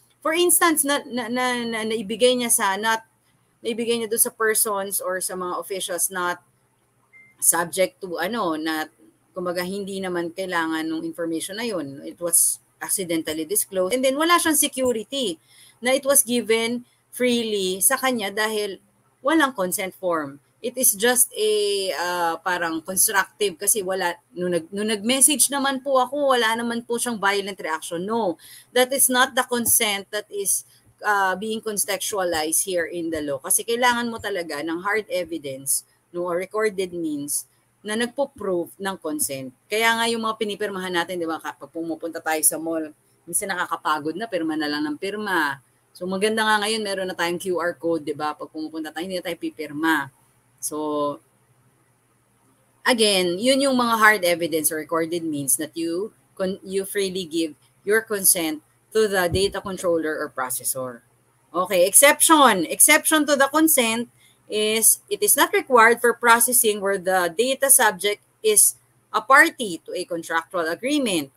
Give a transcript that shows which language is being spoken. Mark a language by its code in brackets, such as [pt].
[tl] For instance, naibigay niya doon sa persons or sa mga officials [en] not subject to [tl] na kumbaga hindi naman kailangan ng information na yun. [en] It was accidentally disclosed. [tl] And then wala siyang security na [en] it was given freely [tl] sa kanya dahil walang consent form. [en] It is just a [tl] parang constructive kasi wala, nung nag-message naman po ako, wala naman po siyang violent reaction. [en] No, that is not the consent that is being contextualized here in the law. [tl] Kasi kailangan mo talaga ng hard evidence, no, [en] or recorded means [tl] na nagpo-prove ng consent. Kaya nga yung mga pinipirmahan natin, di ba, kapag pumupunta tayo sa mall, minsan nakakapagod na, pirma na lang ng pirma. So maganda nga ngayon, meron na tayong QR code, di ba? Pag pumupunta tayo, hindi na tayo pipirma. [en] So, again, [tl] yun yung mga [en] hard evidence or recorded means that you you freely give your consent to the data controller or processor. Okay, exception to the consent is it is not required for processing where the data subject is a party to a contractual agreement.